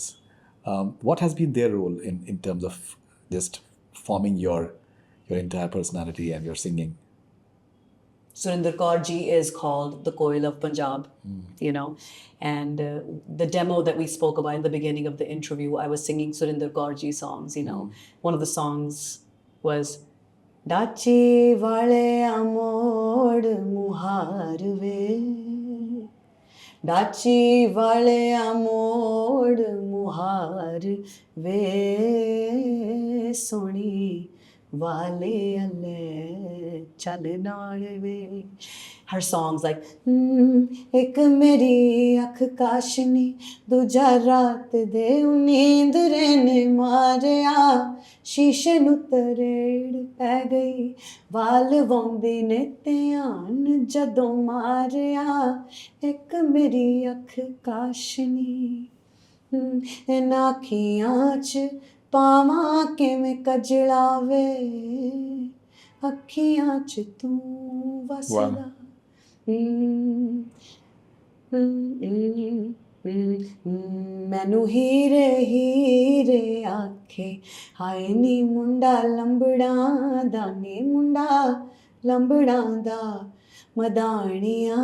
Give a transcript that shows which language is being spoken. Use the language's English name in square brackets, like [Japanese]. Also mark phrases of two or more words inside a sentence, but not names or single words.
[English] What has been their role in terms of just forming your entire personality and your singing? Surinder Kaur ji is called the Koil of Punjab, you know, and the demo that we spoke about in the beginning of the interview, I was singing Surinder Kaur ji songs, you know. One of the songs was Dachi Vale Amod Muharve, Dachi Vale Amod Muharve, Soni Vale Ale Chal Naal Ve. Her songs like [Punjabi] ਇੱਕ ਮੇਰੀ ਅੱਖ ਕਾਸ਼ਨੀ ਦੂਜਾ ਰਾਤ ਦੇ ਨੀਂਦ ਰਹਿਣੇ ਮਾਰਿਆ ਸ਼ੀਸ਼ੇ ਨੂੰ ਤਰੇੜ pੈ ਗਈ ਵਾਲ ਵਾਉਂਦੀ ਨੇ ਧਿਆਨ ਜਦੋਂ ਮਾਰਿਆ ਇੱਕ ਮੇਰੀ ਅੱਖ ਕਾਸ਼ਨੀ ਇਨ੍ਹਾਂ ਅੱਖੀਆਂ ਚ ਪਾਵਾਂ ਕਿਵੇਂ ਕਜਲਾ ਵੇ ਅੱਖੀਆਂ ਚ ਤੂੰ ਵੱਸਦਾ ਮੈਨੂੰ ਹੀਰੇ ਹੀਰੇ ਆਖੇ ਹਾਏ ਨੀ ਮੁੰਡਾ ਲੰਬੜਾਂ ਦਾ ਨੀ ਮੁੰਡਾ ਲੰਬੜਾਂ ਦਾ ਮਦਾਨਿਆ